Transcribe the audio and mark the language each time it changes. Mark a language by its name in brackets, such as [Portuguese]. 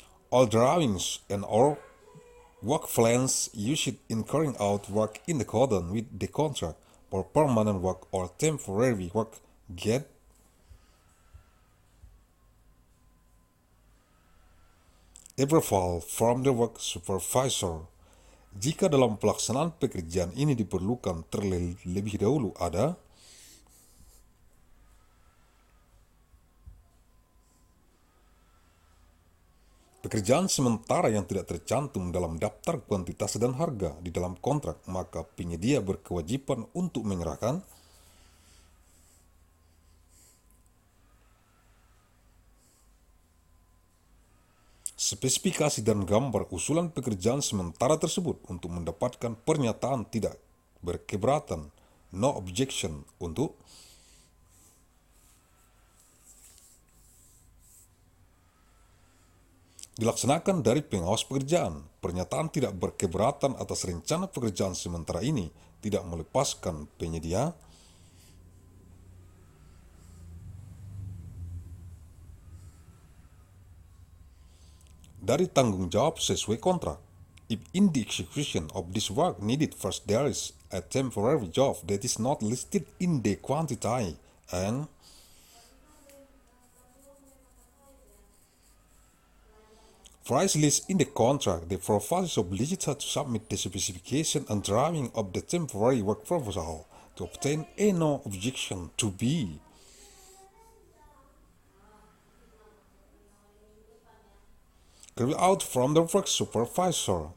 [English] All drawings and all work plans used in carrying out work in accordance with the contract for permanent work or temporary work get approval from the work supervisor. [Indonesian] Jika dalam pelaksanaan pekerjaan ini diperlukan terlebih dahulu ada pekerjaan sementara yang tidak tercantum dalam daftar kuantitas dan harga di dalam kontrak, maka penyedia berkewajiban untuk menyerahkan spesifikasi dan gambar usulan pekerjaan sementara tersebut untuk mendapatkan pernyataan tidak berkeberatan, [English] no objection, [Indonesian] untuk dilaksanakan dari pengawas pekerjaan. Pernyataan tidak berkeberatan atas rencana pekerjaan sementara ini tidak melepaskan penyedia dari tanggung jawab sesuai kontrak. [English] If in the execution of this work needed first there is a temporary job that is not listed in the quantity and price list in the contract, the provider is obligated to submit the specification and drawing of the temporary work proposal to obtain ANNO objection to be carried out from the work supervisor.